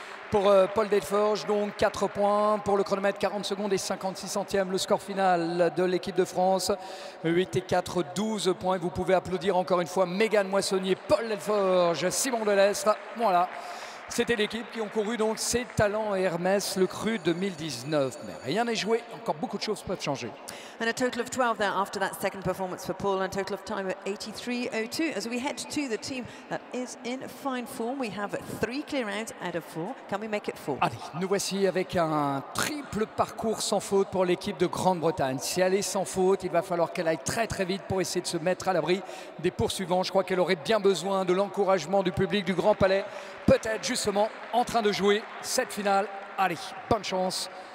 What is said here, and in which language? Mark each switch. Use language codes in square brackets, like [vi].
[fr] pour Paul Delforge, donc 4 points pour le chronomètre, 40 secondes et 56 centièmes. Le score final de l'équipe de France, 8 et 4, 12 points. Vous pouvez applaudir encore une fois Mégane Moissonnier, Paul Delforge, Simon Delestre. Voilà, c'était l'équipe qui ont couru donc ces talents et Hermès, le cru 2019. Mais rien n'est joué, encore beaucoup de choses peuvent changer. [en] And a total of 12 there after that second performance for Paul, and a total of time at 83.02. As we head to the team that is in fine form, we have 3 clear rounds out of 4. Can we make it 4? [fr] Allez, nous voici avec un triple parcours sans faute pour l'équipe de Grande-Bretagne. Si elle est sans faute, il va falloir qu'elle aille très très vite pour essayer de se mettre à l'abri des poursuivants. Je crois qu'elle aurait bien besoin de l'encouragement du public du Grand Palais. Peut-être justement en train de jouer cette finale. Allez, bonne chance.